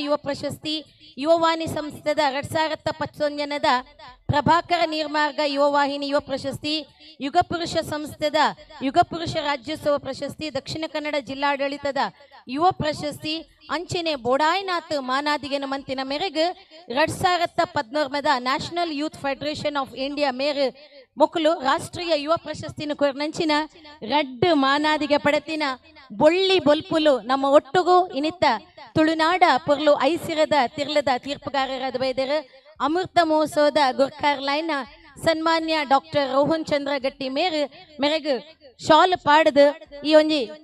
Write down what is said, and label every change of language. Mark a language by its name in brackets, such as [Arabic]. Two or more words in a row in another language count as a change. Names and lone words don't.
[Tulu] ಯುವ ಪ್ರಶಸ್ತಿ ಯುವವಾಣಿ ಸಂಸ್ಥೆದ 2019 ಪ್ರಭಾಕರ ನೀರ್ಮಾರ್ಗ ಯುವವಾಹಿನಿ ಯುವ ಪ್ರಶಸ್ತಿ ಯುಗಪುರುಷ ಸಂಸ್ಥೆದ ಯುಗಪುರುಷ ರಾಜ್ಯೋತ್ಸವ ಪ್ರಶಸ್ತಿ ದಕ್ಷಿಣ ಕನ್ನಡ ಜಿಲ್ಲಾಡಳಿತದ ಯುವ ಪ್ರಶಸ್ತಿ ಅಂಚೆನೆ ಬೋಡಾಯ್ನಾಥ್ ಮಾನಾದಿಗೆನ ಮಂತಿನ ಮೇರೆಗೆ 2019 ನ್ಯಾಷನಲ್ ಯೂತ್ ಫೆಡರೇಷನ್ ಆಫ್ ಇಂಡಿಯಾ ಮೇರೆ ಮೊಕ್ಕಲು ರಾಷ್ಟ್ರೀಯ ಯುವ ಪ್ರಶಸ್ತಿನ ಕೊರ್ನಂಚಿನ ರೆಡ್ ಮಾನಾದಿಗೆ ಪಡೆತಿನ ಬೊಳ್ಳಿ ಬೊಲ್ಪುಲು ನಮ್ಮ ಒಟ್ಟುಗೂ ಇನಿತ್ತ ತುಳುನಾಡ ಪೊರ್ಲು ಐಸಿರದ ತಿರ್ಲದ ತೀರ್ಪುಗಾರರಾದ ಬೈದರು ಅಮೃತ ಮಹೋತ್ಸವದ ಗುರ್ಕಾರ್ಲೈನ ಸನ್ಮಾನ್ಯ ಡಾಕ್ಟರ್ ರೋಹನ್ ಚಂದ್ರ ಗಟ್ಟಿ ಮೇರೆಗೆ ಶಾಲ್ ಪಾಡದು ಈ ಒಂಜಿ